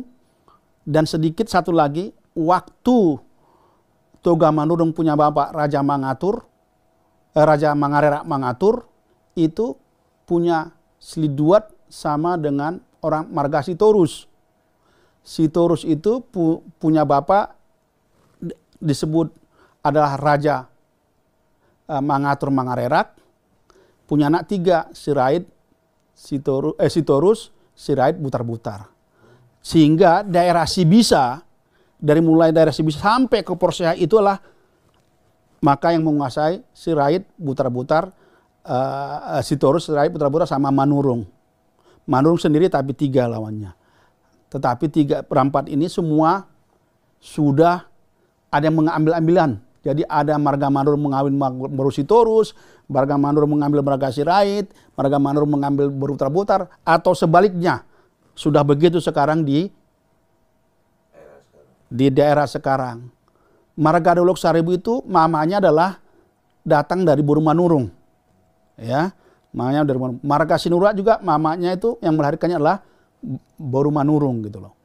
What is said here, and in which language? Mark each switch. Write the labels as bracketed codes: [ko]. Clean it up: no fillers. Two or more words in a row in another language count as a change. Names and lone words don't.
[id] Dan sedikit satu lagi, waktu Toga Manurung punya bapak Raja Mangatur, Raja Mangarerak Mangatur, itu punya sliduat sama dengan orang Marga Sitorus. Sitorus itu punya bapak disebut adalah Raja Mangatur Mangarerak, punya anak 3, Sirait, Sitorus, Sirait, Butar-Butar. Sehingga daerah Sibisa, dari mulai daerah Sibisa sampai ke Porsea itulah maka yang menguasai Sirait, Butar-Butar, Sitorus, Sirait, Butar-Butar sama Manurung. Manurung sendiri tapi 3 lawannya. Tetapi 3/4 ini semua sudah ada yang mengambil-ambilan. Jadi ada Marga Manurung mengambil Boru Sitorus, Marga Manurung mengambil Marga Sirait, Marga Manurung mengambil Boru Butar-Butar, atau sebaliknya. Sudah begitu sekarang di daerah sekarang. Marga Dolok Saribu itu mamanya adalah datang dari Boru Manurung. Ya, mamanya dari Manurung. Marga Sinura juga mamanya itu yang melahirkannya adalah Boru Manurung gitu loh.